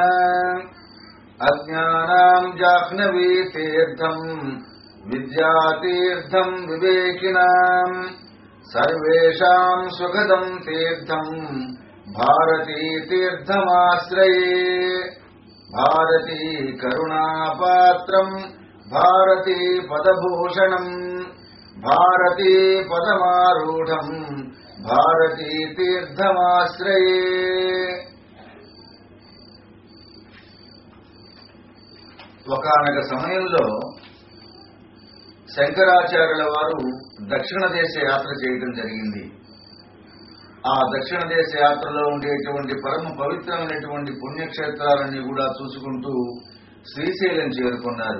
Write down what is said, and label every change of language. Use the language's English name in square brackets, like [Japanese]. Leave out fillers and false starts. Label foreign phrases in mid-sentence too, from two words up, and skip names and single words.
[Sanskrit] अज्ञानां जाह्नवीतीर्थं विद्यातीर्थं विवेकिनां सर्वेषां सुखदं तीर्थं भारतीतीर्थमाश्रये। भारती करुणापात्रं भारती पदभूषणं भारती पदमारूढं भारती तीर्थमाश्रये। [Telugu] ఒకానొక సమయంలో శంకరాచార్యుల వారు దక్షిణ దేశ యాత్ర చేయడం జరిగింది. ఆ దక్షిణ దేశ యాత్రలో ఉండేటువంటి పరమ పవిత్రమైనటువంటి పుణ్యక్షేత్రాలన్నీ కూడా చూసుకుంటూ శ్రీశైలం చేరుకున్నారు.